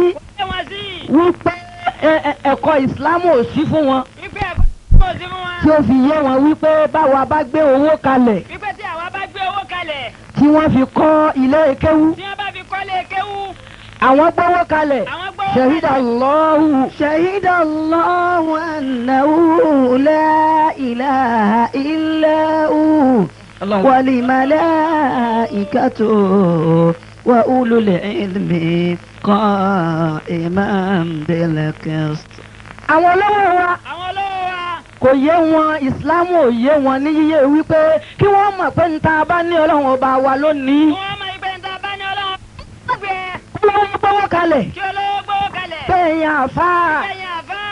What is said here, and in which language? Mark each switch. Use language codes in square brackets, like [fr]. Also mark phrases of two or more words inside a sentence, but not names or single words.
[yo] kò yé wọn sí. wípé ẹ̀kọ́ ìsìlámù ò sí fún wọn. wípé ẹ̀kọ́ kò sí fún wọn. tí ó fi yé wọn wípé báwa bá gbé owó kalẹ̀. wípé tí àwa bá gbé owó kalẹ̀. tí wọ́n fi kọ́ ilé kéwú. tí wọ́n bá fi kọ́lé kéwú. àwọn gbówó kalẹ̀. àwọn gbówó kalẹ̀. [ar] شهد الله أنه لا إله إلا هو والملائكة وأولو العلم قائما بالقسط. [yo] àwọn olówó wa. àwọn olówó wa. kò yé wọn ìsìlámù ò yé wọn ní yíyé wípé kí wọ́n mọ̀ pé níta bá ní Ọlọ́run ọba wa lónìí. wọ́n mọ̀ ìpè níta bá ní Ọlọ́run gbé. kí wọ́n gbówó kalẹ̀. kí olówó gbówó kalẹ̀. bẹ́ẹ̀yàn àfáà. bẹ́ẹ̀yàn àfáà.